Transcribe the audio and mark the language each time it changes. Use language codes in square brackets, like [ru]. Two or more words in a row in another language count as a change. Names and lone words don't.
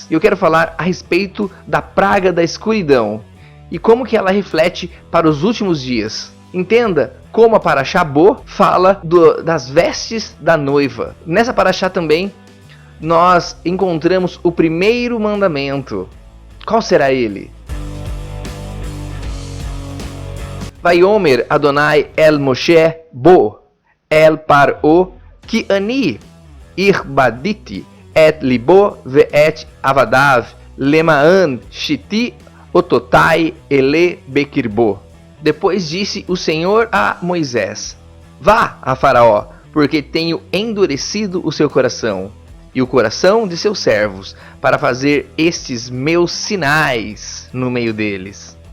[pt] E eu quero falar a respeito da praga da escuridão e como que ela reflete para os últimos dias. Entenda como a Parashá Bo fala das vestes da noiva. Nessa Parashá também nós encontramos o primeiro mandamento. Qual será ele? [he] ויאמר יהוה אל משה בא אל פרעה כי אני הכבדתי את לבו ואת עבדיו למען שתי אתתי אלה בקרבו. [pt] Depois disse o Senhor a Moisés: Vá a Faraó, porque tenho endurecido o seu coração e o coração de seus servos, para fazer estes meus sinais no meio deles.